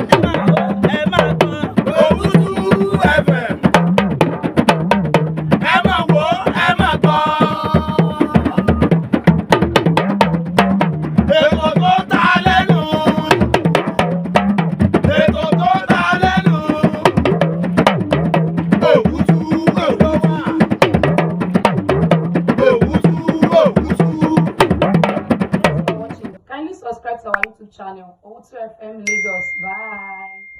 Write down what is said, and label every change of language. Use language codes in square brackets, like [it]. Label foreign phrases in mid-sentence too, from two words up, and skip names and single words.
[yo] Owutu FM. Ẹ máa wò, ẹ máa gbọ́. Ètò tó ta lẹ́nu. Ètò tó ta lẹ́nu. Owutu Owutu. Owutu. [en] Kindly subscribe to our YouTube channel, Owutu FM Lagos. Bye.